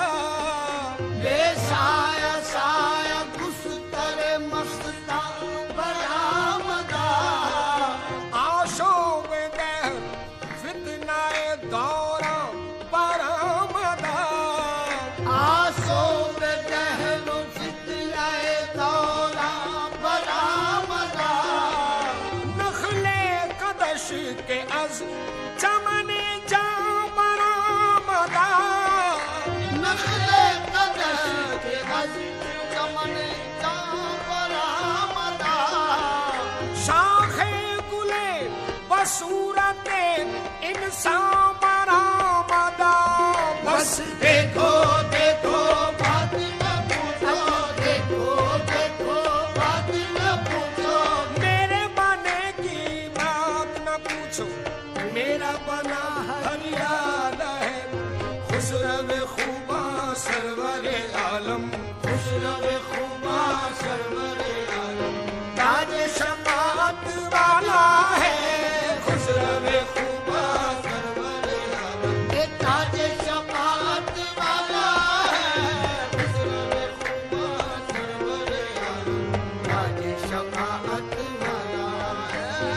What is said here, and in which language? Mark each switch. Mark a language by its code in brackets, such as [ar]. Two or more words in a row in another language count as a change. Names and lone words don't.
[fa] بے سایہ سایہ گستر مستاں برآمدہ آشوب دہر فتنہ دوراں برآمدہ آسوب دہر فتنہ دوراں برآمدہ نخل قدش کے از چمن جا برآمدہ نخل قدش کے از چمن جاں برآمدہ شاخ گلے بصورت انسان برآمدہ بس [ur] دیکھو دیکھو فاطمہ پوچھو دیکھو دیکھو فاطمہ پوچھو میرے بنے کی بات نہ پوچھو میرا بنا ہریال ہے [fa] خسرو خوبا سرور عالم خسرو خوبا سرور عالم [ur] تاج شفاعت والا ہے [fa] خسرو خوبا سرور عالم [ur] اے تاج شفاعت والا ہے [fa] خسرو خوبا سرور عالم [ur] تاج شفاعت والا ہے